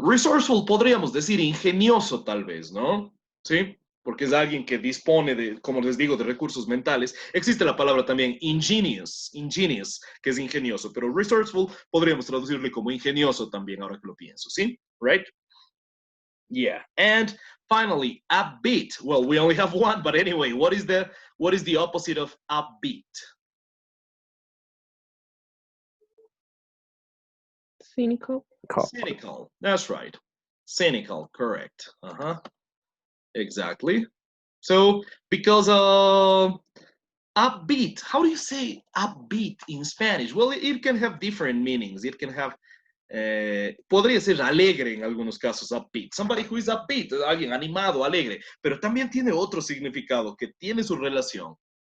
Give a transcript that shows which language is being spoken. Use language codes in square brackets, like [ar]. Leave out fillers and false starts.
[es] Resourceful podríamos decir ingenioso tal vez, ¿no? Sí. Porque es alguien que dispone de, como les digo, de recursos mentales. Existe la palabra también ingenious, que es ingenioso, pero resourceful podríamos traducirle como ingenioso también, ahora que lo pienso, ¿sí? [en] Right? Yeah. And finally, upbeat. Well, we only have one, but anyway, what is the opposite of upbeat? Cynical. Cynical. That's right. Cynical, correct. Exactly. So, because upbeat, how do you say upbeat in Spanish? Well, it can have different meanings. It can have [es] Podría ser alegre en algunos casos, upbeat. [en] Somebody who is upbeat, [es] alguien animado, alegre, pero también tiene otro significado que tiene su relación.